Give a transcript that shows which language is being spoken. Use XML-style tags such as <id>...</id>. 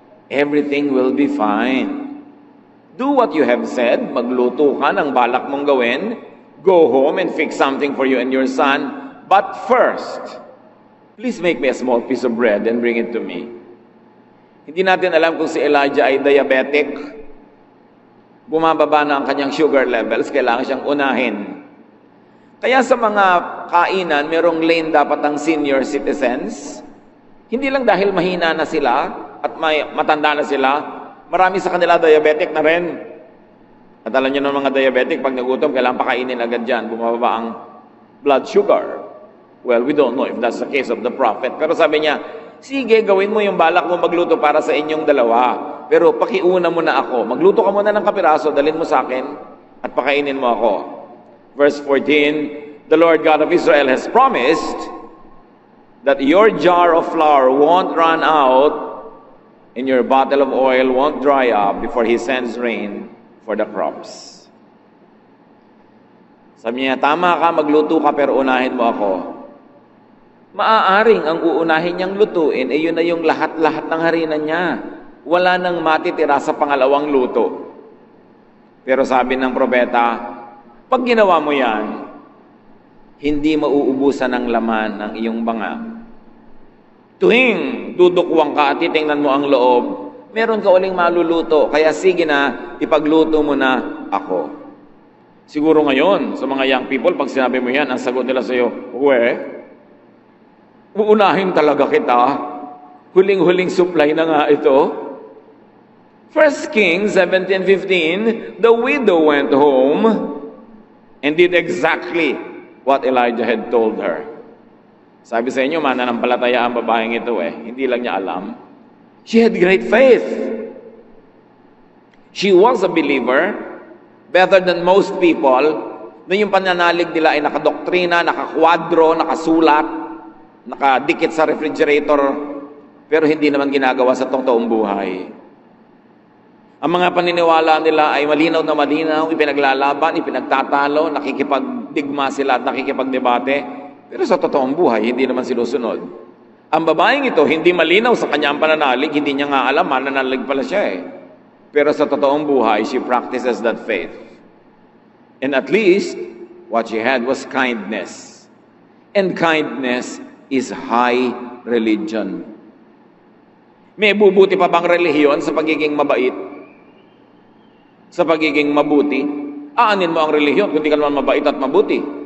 <en>everything will be fine. Do what you have said,</en> <tl>magluto ka ng balak mong gawin,</tl> <en>go home and fix something for you and your son, but first, please make me a small piece of bread and bring it to me.</en> <tl>Hindi natin alam kung si Elijah ay diabetic. Bumababa na ang kanyang sugar levels, kailangan siyang unahin. Kaya sa mga kainan, merong lane dapat ang senior citizens. Hindi lang dahil mahina na sila at matanda na sila, marami sa kanila diabetic na rin. At alam niyo ng mga diabetic, pag nagutom, kailangan pakainin agad dyan, bumababa ang blood sugar.</tl> <en>Well, we don't know if that's the case of the prophet.</en> <tl>Pero sabi niya, sige, gawin mo yung balak mo magluto para sa inyong dalawa. Pero pakiuna mo na ako. Magluto ka muna ng kapiraso, dalhin mo sa akin, at pakainin mo ako.</tl> <en>Verse 14, the Lord God of Israel has promised that your jar of flour won't run out and your bottle of oil won't dry up before He sends rain for the crops.</en> <tl>Sabi niya, tama ka, magluto ka, pero unahin mo ako. Maaaring ang uunahin niyang lutuin, yun na yung lahat-lahat ng harina niya. Wala nang matitira sa pangalawang luto. Pero sabi ng propeta, pag ginawa mo yan, hindi mauubusan ng laman ng iyong banga. Tuwing dudukwang ka at titingnan mo ang loob, meron ka uling maluluto, kaya sige na, ipagluto mo na ako. Siguro ngayon, sa mga young people, pag sinabi mo yan, ang sagot nila sa iyo, uunahin talaga kita. Huling-huling supply na nga ito.</tl> <en>1 Kings 17:15, the widow went home and did exactly what Elijah had told her.</en> <tl>Sabi sa inyo, mananampalataya ang babaeng ito Hindi lang niya alam.</tl> <en>She had great faith. She was a believer, better than most people,</en> <tl>na yung pananalig nila ay nakadoktrina, nakakwadro, nakasulat, nakadikit sa refrigerator, pero hindi naman ginagawa sa totoong buhay. Ang mga paniniwala nila ay malinaw na malinaw, ipinaglalaban, ipinagtatalo, nakikipagdigma sila at nakikipagdebate, pero sa totoong buhay, hindi naman sinusunod. Ang babaeng ito, hindi malinaw sa kanyang pananalig, hindi niya nga alam, mananalig pala siya Pero sa totoong buhay,</tl> <en>she practices that faith. And at least, what she had was kindness. And kindness is high religion.</en> <tl>May bubuti pa bang relihiyon sa pagiging mabait? Sa pagiging mabuti? Aanin mo ang relihiyon kung di ka naman mabait at mabuti.</tl>